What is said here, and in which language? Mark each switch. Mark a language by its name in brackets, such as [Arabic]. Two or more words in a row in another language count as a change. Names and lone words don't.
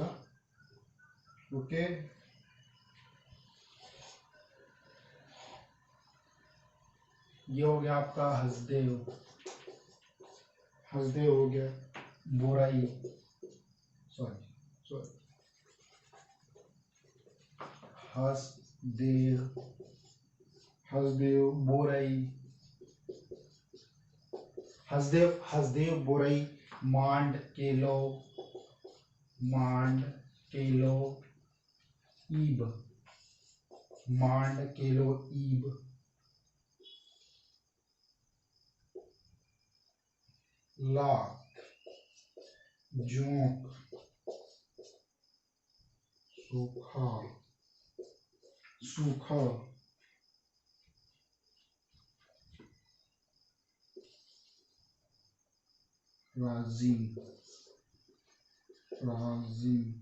[Hindi] ओके, ये हो गया आपका हसदेव, हसदेव हो गया, बोराई, [English] sorry sorry [Hindi] हसदेव, हसदेव बोराई, हसदेव हसदेव बोराई, मांड केलो, मांड केलो ईब, मांड केलो ईब, लाख, जोंक, सूखा, सूखा, राजिम, राजिम,